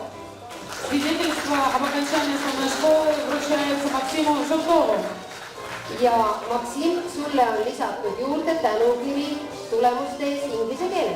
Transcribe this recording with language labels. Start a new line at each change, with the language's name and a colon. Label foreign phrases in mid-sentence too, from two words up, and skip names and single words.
Russian: Свидетельство об окончании основной школы вручается Максиму Желтову.
Estonian: Ja Maksim, sulle on lisatud juurde tänukiri tulemuste eest inglise keeles.